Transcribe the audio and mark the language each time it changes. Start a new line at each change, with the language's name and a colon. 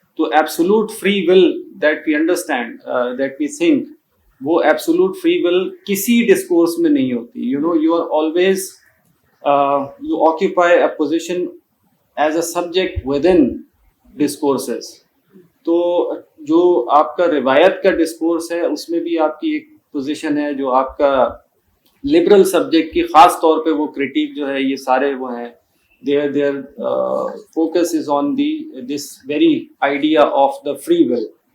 English: تو absolute free will that we understand that we think
Urdu: وہ absolute free will کسی discourse میں نہیں ہوتی.
English: You know you are always you occupy a position as a subject within discourses.
Urdu: تو جو آپ کا روایت کا ڈسکورس ہے اس میں بھی آپ کی ایک پوزیشن ہے. جو آپ کا لبرل سبجیکٹ کی خاص طور پہ وہ کرٹیک جو ہے یہ سارے وہ ہیں
English: their focus is on this very idea of the free will.